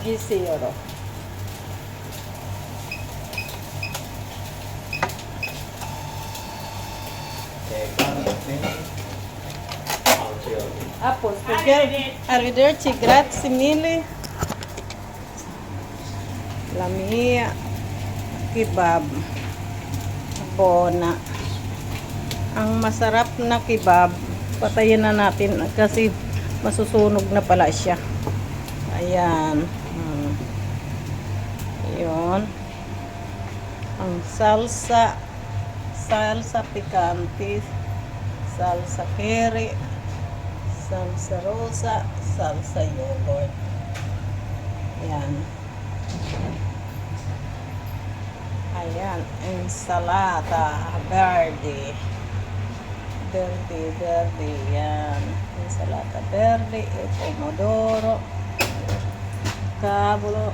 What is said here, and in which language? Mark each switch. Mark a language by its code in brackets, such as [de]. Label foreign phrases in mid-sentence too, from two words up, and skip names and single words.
[it] 10 euro. A posto. Arrivederci, grazie mille. La mia kebab. [tl] Bona. Ang masarap na kebab. Patayin na natin kasi masusunog na pala siya. Ayan. Yun. Ang salsa. [es] Salsa picante. Salsa keri. Salsa rosa. [tl] Salsa yogurt. Ayan. Ayan. [es] Ensalada verde. Verde. Yan. Ensalada verde. [it] Pomodoro. Cavolo.